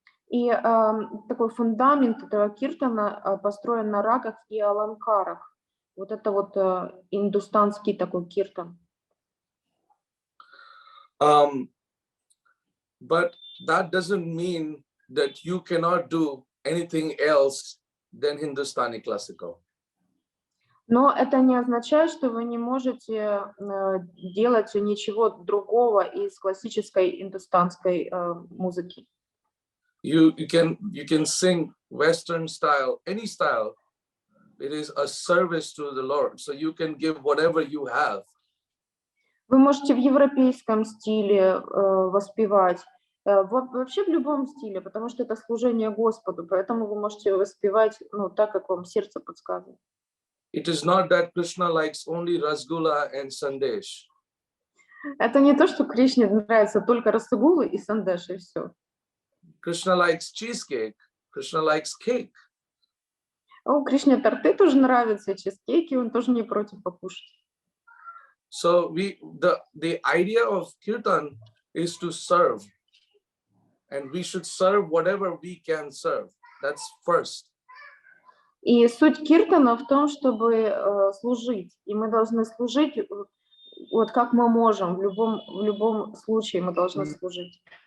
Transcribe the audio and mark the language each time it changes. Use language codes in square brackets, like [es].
[ru] И такой фундамент этого киртана построен на рагах и аланкарах. Вот это вот индустанский такой киртан. [en] But that doesn't mean that you cannot do anything else than Hindustani classical. [ru] Но это не означает, что вы не можете делать ничего другого из классической индустанской музыки. [en] You can sing Western style, any style. It is a service to the Lord. So you can give whatever you have. [ru] Вы можете в европейском стиле воспевать, вообще в любом стиле, потому что это служение Господу, поэтому вы можете воспевать так, как вам сердце подсказывает. [en] It is not that Krishna likes only rasgulla and sandesh. [ru] Это не то, что Кришне нравится только расгулы и сандеш, и все. [en] Krishna likes cheesecake. Krishna likes cake. [ru] Кришне торты тоже нравятся, и чизкейки, он тоже не против покушать. [en] So the idea of kirtan is to serve, and we should serve whatever we can serve. That's first. [ru] И суть киртана в том, чтобы служить, и мы должны служить вот как мы можем, в любом случае мы должны служить.